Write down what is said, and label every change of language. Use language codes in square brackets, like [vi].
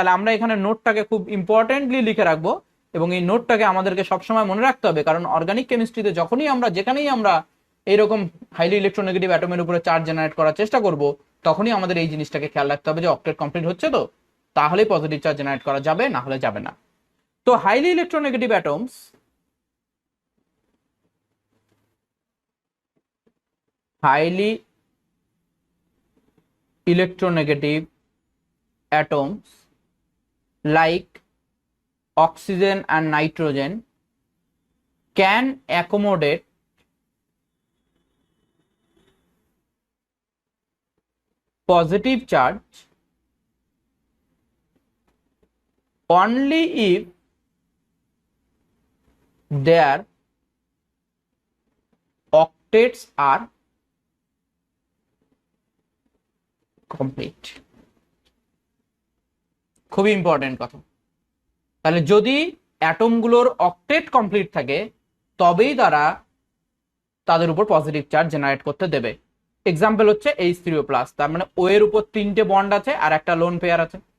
[bn] তাহলে আমরা এখানে নোটটাকে খুব ইম্পর্টেন্টলি লিখে রাখবো, এবং এই নোটটাকে আমাদেরকে সবসময় মনে রাখতে হবে, কারণ অর্গানিক কেমিস্ট্রিতে যখনই আমরা যেখানেই আমরা এইরকম হাইলি ইলেকট্রোনেগেটিভ অ্যাটমের উপরে চার্জ জেনারেট করার চেষ্টা করব, তখনই আমাদের এই জিনিসটাকে খেয়াল রাখতে হবে যে অক্টেট কমপ্লিট হচ্ছে, তো তাহলেই পজিটিভ চার্জ জেনারেট করা যাবে, না হলে যাবে না। [en] তো highly electronegative atoms, highly electronegative atoms like oxygen and nitrogen can accommodate positive charge only if their octets are complete. [bn] খুবই ইম্পর্টেন্ট কথা। তাহলে যদি অ্যাটমগুলোর অক্টেট কমপ্লিট থাকে তবেই তারা তাদের উপর পজিটিভ চার্জ জেনারেট করতে দেবে। এক্সাম্পল হচ্ছে H3O+, তার মানে ও এর উপর 3টে বন্ড আছে আর একটা লোন পেয়ার আছে।